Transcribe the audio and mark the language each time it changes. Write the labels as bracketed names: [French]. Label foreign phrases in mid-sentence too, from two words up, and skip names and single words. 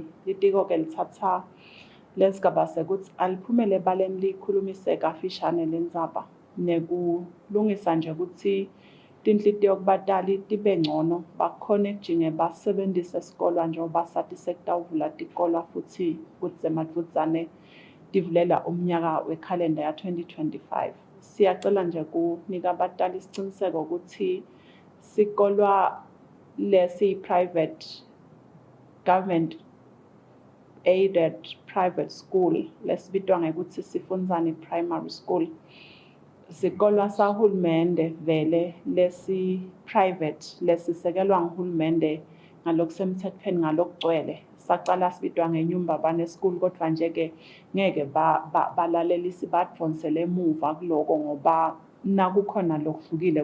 [Swati] Litiko-ke lithatha lesigaba sekuthi aliphumele ebaleni likhulumise kafishane lendzaba nekulungisa nje ukuthi tinhlitiyo kubatali tibe ngcono bakhone kujinge basebentise esikolwa njengoba sati sekutawuvula tikolwa futhi ukuthi semadvudzane tivulela umnyaka wekhalenda ya 2025. Siyacela nje kunika abatali isiciniseko ukuthi sikolwa lesi-private [English] government aided private school [Swati] lesibitwa ngekuthi sifundzane primary school. Sikolwa sahulumende vele lesi-private lesisekelwa nguhulumende ngalokusemthethweni ngalokugcwele. Sacala sibitwa ngenyumbabane school kodwa nje-ke ngeke balalelisi badvonsele emuva kuloko ngoba nakukhona lokuhlukile